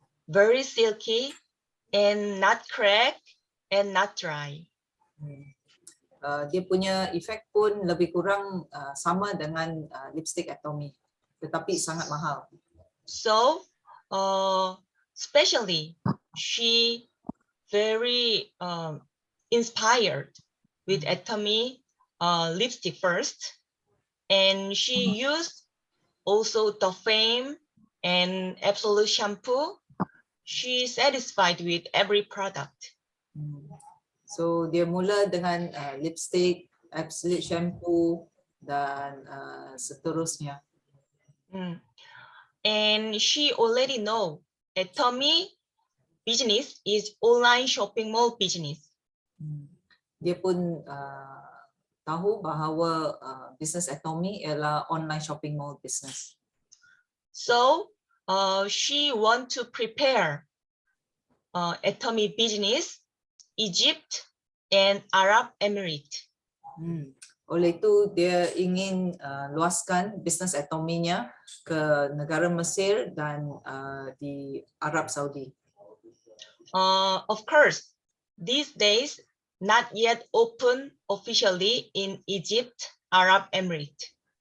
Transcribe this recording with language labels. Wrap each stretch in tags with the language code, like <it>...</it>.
<en>Very silky and not crack and not dry.</en> <ms>Dia punya efek pun lebih kurang sama dengan lipstick Atomy, tetapi sangat mahal.</ms> <en>So, especially she very inspired with Atomy lipstick first, and she used also the Fame and Absolute shampoo. She satisfied with every product.</en> <ms>So dia mula dengan lipstick, Absolute shampoo dan seterusnya.</ms> <en>And she already know Atomy business is online shopping mall business.</en> <ms>Dia pun tahu bahawa bisnes Atomy ialah</ms> <en>online shopping mall business. So she want to prepare Atomy business, Egypt and Arab Emirates.</en> <ms>Oleh itu dia ingin luaskan bisnes Atomy-nya ke negara Mesir dan di Arab Saudi.</ms> <en>Of course, these days not yet open officially in Egypt, Arab Emirates.</en>